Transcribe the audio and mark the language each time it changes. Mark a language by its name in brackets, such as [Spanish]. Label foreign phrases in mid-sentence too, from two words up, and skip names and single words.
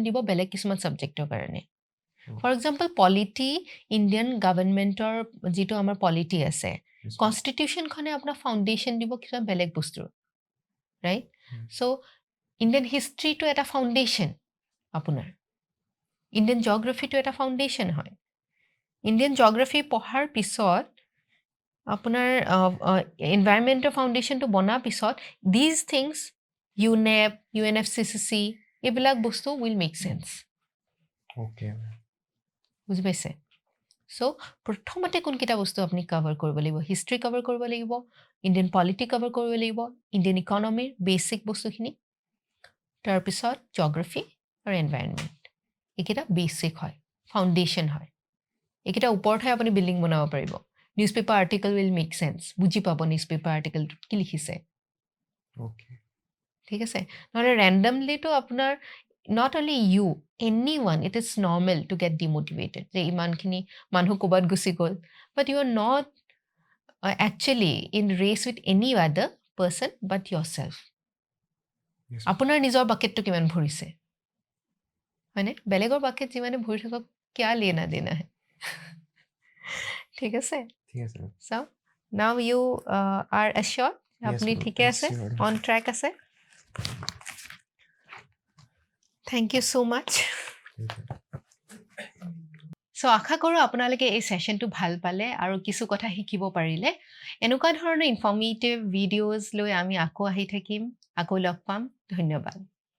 [Assamese] দিব বেলেগ কিছুমান সাবজেক্টৰ কাৰণে [English] for example [Assamese] পলিটি [English] Indian governmentৰ [Assamese] যেটো আমাৰ পলিটি আছে কনষ্টিটিউশনখনে আপোনাক ফাউন্ডেশন দিব কিছুমান বেলেগ বস্তুৰ [English] right so Indian historyটো [Assamese] এটা ফাউন্ডেশন আপোনাৰ [English] Indian geographyটো [Assamese] এটা ফাউন্ডেশন হয় [English] Indian geography [Assamese] পঢ়াৰ পিছত আপোনাৰ এনভায়ৰনমেন্টৰ ফাউন্ডেশনটো বনাৰ পিছত [English] these things [Assamese] UNEP UNFCCC এইবিলাক বস্তু [English] will make sense [Assamese] okay বুজি পাইছে সো প্ৰথমতে কোনকিটা বস্তু আপুনি কভাৰ কৰিব লাগিব হিষ্ট্ৰী কভাৰ কৰিব লাগিব [English] Indian polity [Assamese] কভাৰ কৰিব লাগিব [English] Indian economyৰ [Assamese] বেসিক বস্তুখিনি তাৰ পিছত জিঅগ্ৰাফি আৰু এনভায়ৰনমেন্ট এইকেইটা বেসিক হয় ফাউন্ডেশন হয় এইকেইটা ওপৰতহে আপুনি বিল্ডিং বনাব পাৰিব [English] newspaper article will make sense [Assamese] বুজি পাব [English] newspaper article [Assamese] কি লিখিছে okay ঠিক আছে নহলে randomly তো আপোনাৰ [English] not only you anyone it is normal to get demotivated [Assamese] যে ইমানখিনি মানুহ কোবাত গুছি গল [English] but you are not actually in race with any other person but yourself [Assamese] আপোনাৰ নিজৰ বাকেটটো কিমান ভৰিছে মানে বেলেগৰ বাকেট যিমানে ভৰি থাকক [Hindi] क्या लेना देना है [Assamese] ঠিক আছে [English] so now you are assured [Assamese] আপনি ঠিকে আছে [English] on track [Assamese] আছে [English] thank you so much [Assamese] so আশা কৰো আপোনালোকে এই সেশনটো ভাল পালে আৰু কিছু কথা শিকিব পাৰিলে এনেকুৱা ধৰণৰ [English] informative videos [Assamese] লৈ আমি আকৌ আহি থাকিম আকৌ লগ পাম ধন্যবাদ